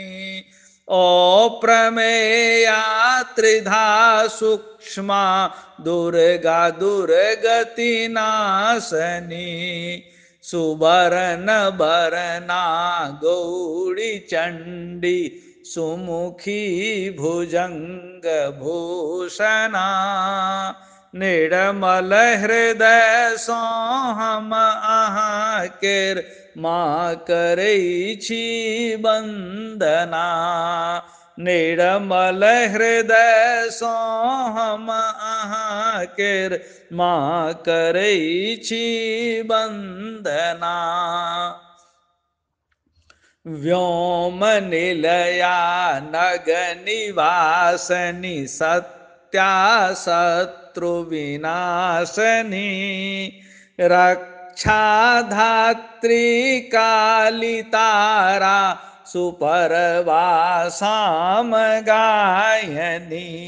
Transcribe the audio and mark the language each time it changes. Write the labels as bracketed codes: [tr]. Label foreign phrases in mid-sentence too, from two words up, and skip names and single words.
[sa] अप्रमेया त्रिधा सूक्ष्मा दुर्गा दुर्गति नाशनी। सुवर्ण बरना गौरी चंडी सुमुखी भुजंग भूषणा। [mai] निर्मल हृदय सँ हम अहाँ केर माँ करै छी वंदना। निर्मल हृदय सँ हम अहाँ केर माँ करै छी वंदना। [sa] व्योम निलया नग निवासनी सत्या शत्रु विनाशनी। रक्षा धात्री काली तारा सुपरवा साम गायनी।